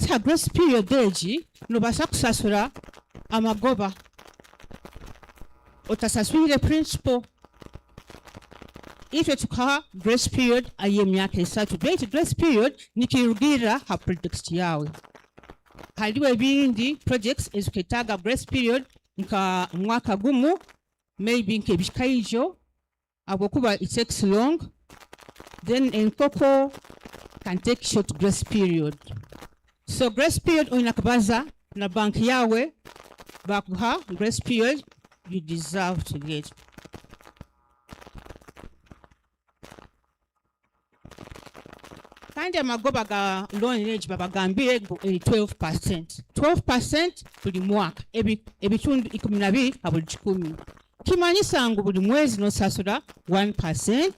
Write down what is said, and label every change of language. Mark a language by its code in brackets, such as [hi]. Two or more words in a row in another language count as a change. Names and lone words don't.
[nyo] wakati ha [en] grace period [nyo] egi nobasa kusasula amagoba otasaswire principal ifwe tukaha [en] grace period [nyo] ay'emyaka esatu baitu [en] grace period [nyo] nikirugira ha project yawe haliwo ebindi projects eziketaaga [en] grace period [nyo] nka mwaka gumu maybe nk'ebikaijo habwokuba [en] it takes long then [nyo] enkoko [en] can take short grace period. So grace period [nyo] oyina kubaza na bank yawe bakuha [en] grace period you deserve to get. [nyo] Kandi amagoba ga loan age babagambire 12%. 12% buli mwaka ebitundu 12 ha buli 10. Kimanyisa ngu buli mwezi nosasula 1%.